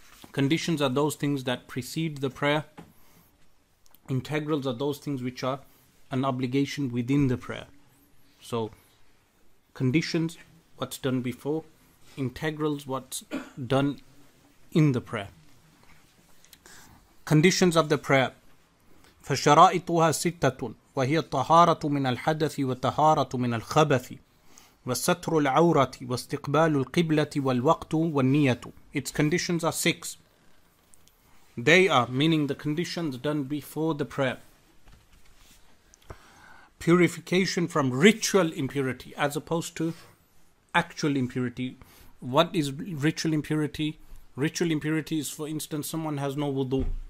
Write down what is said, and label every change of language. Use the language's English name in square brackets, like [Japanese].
[English] Conditions are those things that precede the prayer. Integrals are those things which are an obligation within the prayer. So, conditions, what's done before. Integrals, what's done in the prayer. Conditions of the prayer. [Arabic] فشرائطها ستة وهي الطهارة من الحدث والطهارة من الخبث وستر العورة واستقبال القبلة والوقت والنية. [English] Its conditions are 6. They are, meaning the conditions done before the prayer. Purification from ritual impurity as opposed to actual impurity. What is ritual impurity? Ritual impurity is, for instance, someone has no wudu.